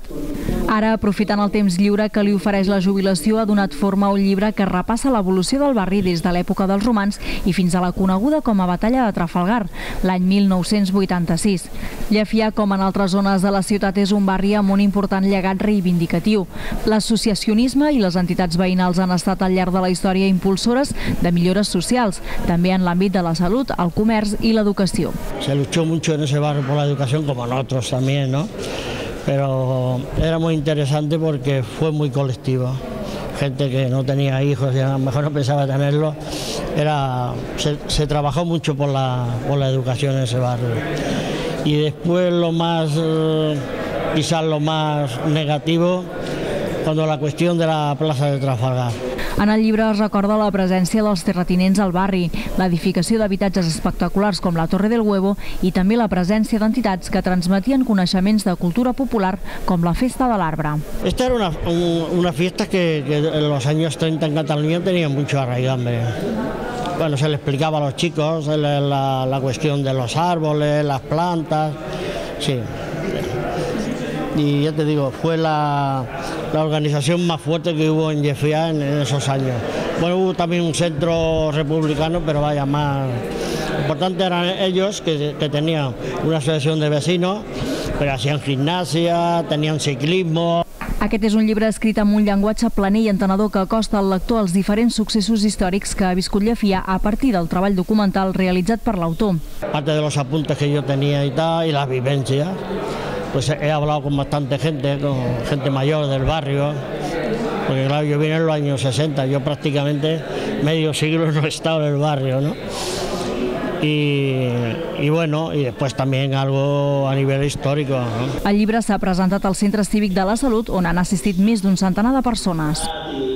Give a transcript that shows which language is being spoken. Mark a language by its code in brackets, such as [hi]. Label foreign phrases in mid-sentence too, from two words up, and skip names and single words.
[ca] Ara, aprofitant el temps lliure que li ofereix la jubilació, ha donat forma a un llibre que repassa l'evolució del barri des de l'època dels romans i fins a la coneguda com a Batalla de Trafalgar, l'any 1986. Llefià, com en altres zones de la ciutat, és un barri amb un important llegat reivindicatiu. L'associacionisme i les entitats veïnals han estat al llarg de la història impulsores de millores socials, també en l'àmbit de la salut, el comerç i l'educació. [es] Se luchó mucho en ese barrio por la educación, como en otros también, ¿no? Pero era muy interesante porque fue muy colectivo. Gente que no tenía hijos y a lo mejor no pensaba tenerlos. Se trabajó mucho por la educación en ese barrio. Y después quizás lo más negativo, cuando la cuestión de la plaza de Trafalgar. [ca] En el llibre es recorda la presència dels terratinents al barri, l'edificació d'habitatges espectaculars com la Torre del Huevo i també la presència d'entitats que transmetien coneixements de cultura popular com la Festa de l'Arbre. [es] Esta era una fiesta que en los años 30 en Cataluña tenía mucho arraigambre. Bueno, se le explicaba a los chicos la cuestión de los árboles, las plantas, sí. Y ya te digo, fue la organización más fuerte que hubo en Llefià en esos años. Bueno, hubo también un centro republicano, pero vaya, más importante eran ellos, que tenían una asociación de vecinos, pero hacían gimnasia, tenían ciclismo. [ca] Aquest és un llibre escrit amb un llenguatge planer i entenedor que acosta al lector als diferents successos històrics que ha viscut Llefià a partir del treball documental realitzat per l'autor. [es] Aparte de los apuntes que yo tenía y tal, y las vivencias, pues he hablado con bastante gente, con gente mayor del barrio, porque claro, yo vine en los años 60, yo prácticamente medio siglo no he estado en el barrio, ¿no? Y bueno, y después también algo a nivel histórico, ¿no? [ca] El llibre s'ha presentat al Centre Cívic de la Salut, on han assistit més d'un centenar de persones.